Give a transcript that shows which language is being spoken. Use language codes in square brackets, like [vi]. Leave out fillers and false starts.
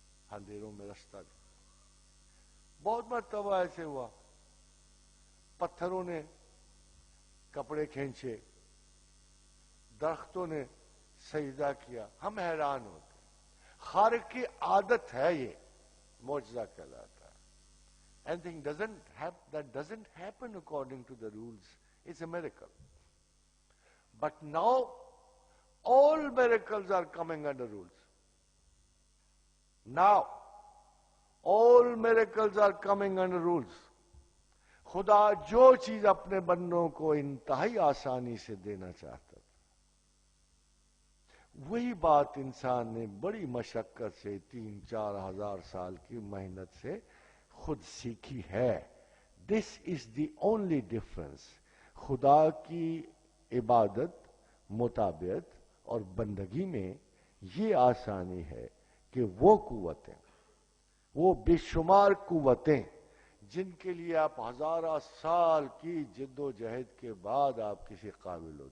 [ur] اندھیروں میں رستہ دیا. بہت مرتبہ ایسے ہوا, پتھروں نے کپڑے کھینچے, درختوں نے سجدہ کیا. ہم حیران ہوتے. خالق کی عادت ہے, یہ معجزہ کہلاتا ہے. [en] Anything that doesn't happen according to the rules is a miracle. But now all miracles are coming under rules. Now all miracles are coming under rules. [ur] خدا جو چیز اپنے بندوں کو انتہائی آسانی سے دینا چاہتا تھا, وہی بات انسان نے بڑی مشقت سے 3-4 ہزار سال کی محنت سے خود سیکھی ہے. [en] This is the only difference. [ur] خدا کی عبادت, مطابعت اور بندگی میں یہ آسانی ہے کہ وہ قوتیں, وہ بے شمار قوتیں جن کے لیے آپ ہزارہ سال کی جد و جہد کے بعد آپ کسی قابل ہو.